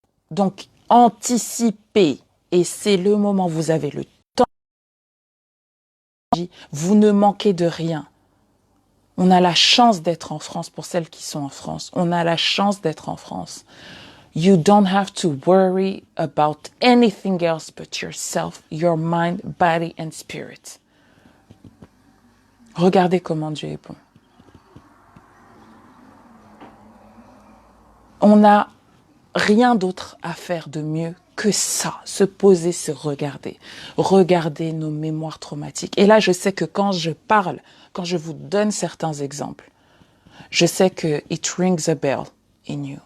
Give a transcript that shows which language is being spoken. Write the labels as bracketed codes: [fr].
[fr] Donc, anticipez. Et c'est le moment, vous avez le temps. Vous ne manquez de rien. On a la chance d'être en France, pour celles qui sont en France. On a la chance d'être en France. [en] You don't have to worry about anything else but yourself, your mind, body and spirit. [fr] Regardez comment Dieu est bon. On n'a rien d'autre à faire de mieux que ça, se poser, se regarder. Regarder nos mémoires traumatiques. Et là, je sais que quand je parle, quand je vous donne certains exemples, je sais que [en] it rings a bell in you.